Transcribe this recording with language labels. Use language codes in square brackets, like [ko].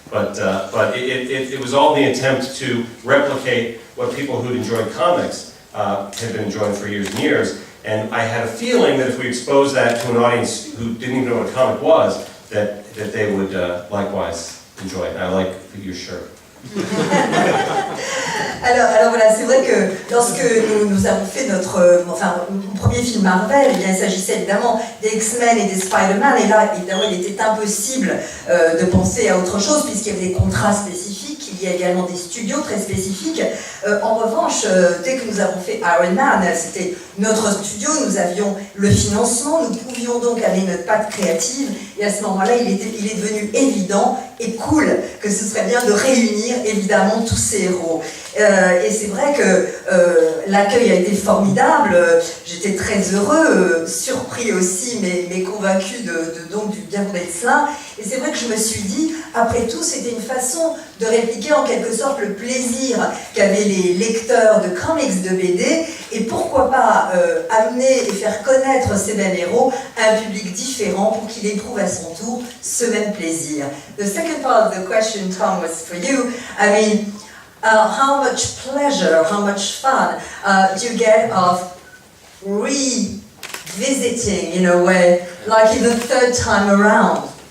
[en] But it was all in the attempt to replicate what people who'd enjoyed comics had been enjoying for years and years. And I had a feeling that if we exposed that to an audience who didn't even know what a comic was, that they would likewise enjoy it. I like your shirt. [fr] Alors voilà, c'est vrai que lorsque nous avons fait notre premier film Marvel, eh bien, il s'agissait évidemment des X-Men et des Spider-Man, et là évidemment il était impossible de penser à autre chose puisqu'il y avait des contrats spécifiques, il y a également des studios très spécifiques. En revanche, dès que nous avons fait Iron Man, c'était notre studio, nous avions le financement, nous pouvions donc amener notre patte créative, et à ce moment-là il est devenu évident et cool que ce serait bien de réunir évidemment tous ces héros. Et c'est vrai que l'accueil a été formidable, j'étais très heureux, surpris aussi, mais convaincu donc du bien-fondé de cela. Et c'est vrai que je me suis dit, après tout, c'était une façon de répliquer en quelque sorte le plaisir qu'avaient les lecteurs de comics, de BD, et pourquoi pas amener et faire connaître ces mêmes héros à un public différent pour qu'il éprouve à son tour ce même plaisir. [en] The second part of the question, Tom, was for you. I mean, how much pleasure, how much fun do you get of revisiting in a way, like in the third time around?